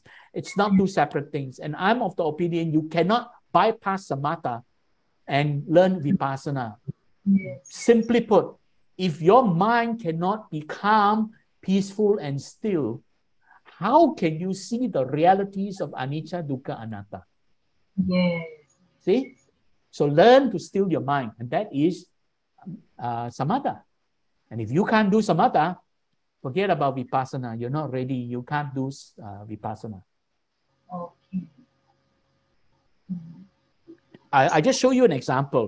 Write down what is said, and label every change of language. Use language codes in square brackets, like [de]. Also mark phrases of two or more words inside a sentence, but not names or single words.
[en] It's not two separate things. And I'm of the opinion you cannot bypass Samatha and learn Vipassana. Yes. Simply put, if your mind cannot be calm, peaceful, and still, how can you see the realities of [pi] anicca, dukkha, anatta? [en] Yes. See? So learn to still your mind, and that is samatha. And if you can't do samatha, forget about Vipassana. You're not ready. You can't do Vipassana. Okay. I just show you an example.